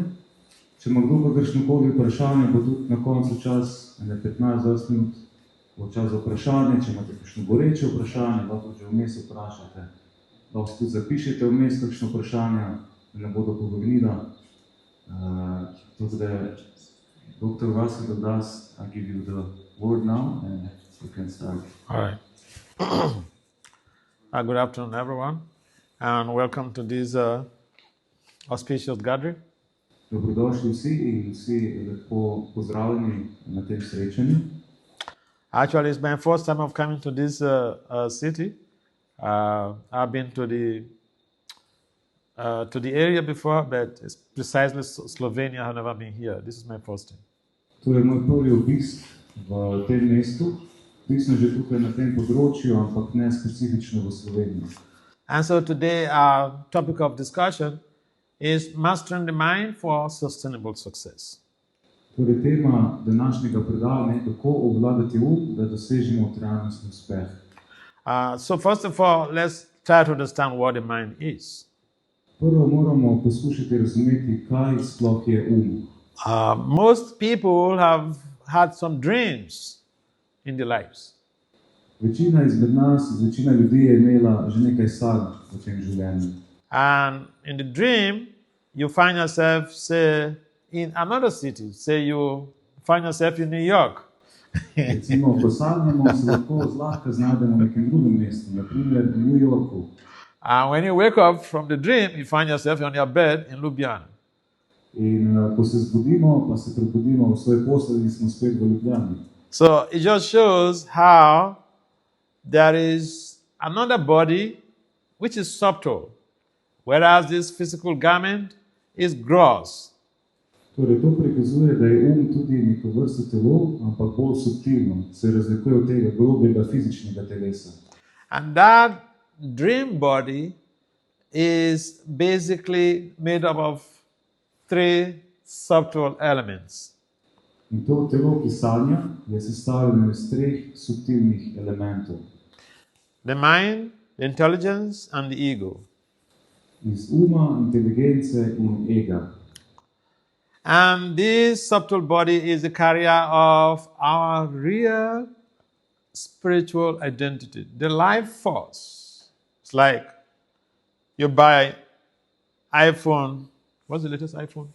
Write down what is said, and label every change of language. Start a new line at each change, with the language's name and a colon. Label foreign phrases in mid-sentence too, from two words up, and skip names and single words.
Slovenian: Če ima kdo kakršnokoli vprašanje, bo tudi na koncu čas, 15-20 minut, bo čas za vprašanje. Če imate kakšno goreče vprašanje, lahko že vmes vprašate. Lahko tudi zapišete vmes kakšno vprašanje, da ne bodo povrnila. Tako da, doktor Vasudeva Dasa,
English: I give you the word now and you can start. All right. Good afternoon, everyone. And welcome to this auspicious gathering.
Slovenian: Dobrodošli vsi in vsi lepo pozdravljeni na tem srečanju.
English: Actually, it's my first time of coming to this city. I've been to the area before, but it's precisely Slovenia. I've never been here. This is my first time.
Slovenian: To je moj prvi obisk v tem mestu. Bil sem že tukaj na tem področju, ampak ne specifično v Sloveniji.
English: And so today our topic of discussion is mastering the mind for sustainable success.
Slovenian: Torej, tema današnjega predavanja je, kako obvladati da dosežemo trajnostni uspeh.
English: So first of all, let's try to understand what the mind is.
Slovenian: Prvo moramo poskušati razumeti, kaj sploh je
English: Most people have had some dreams in their lives.
Slovenian: Večina izmed nas, večina ljudi je imela že nekaj sanj v tem življenju.
English: And in the dream, you find yourself, say, in another city. Say you find yourself in New York.
Slovenian: Recimo, ko sanjamo, se lahko zlahka znajdemo v nekem drugem mestu, na primer v New Yorku.
English: And when you wake up from the dream, you find yourself on your bed in Ljubljana.
Slovenian: In ko se zbudimo, pa se prebudimo v svoji postelji, smo spet v Ljubljani.
English: So it just shows how there is another body which is subtle, whereas this physical garment is gross.
Slovenian: Torej, to prikazuje, da je tudi neko vrsto telo, ampak bolj subtilno, se razlikuje od tega grobega fizičnega telesa.
English: And that dream body is basically made up of three subtle elements.
Slovenian: In to telo, ki sanja, je sestavljeno iz treh subtilnih elementov.
English: The mind, the intelligence, and the ego.
Slovenian: Iz uma, inteligence in ega.
English: And this subtle body is the carrier of our real spiritual identity, the life force. It's like you buy iPhone, what's the latest iPhone?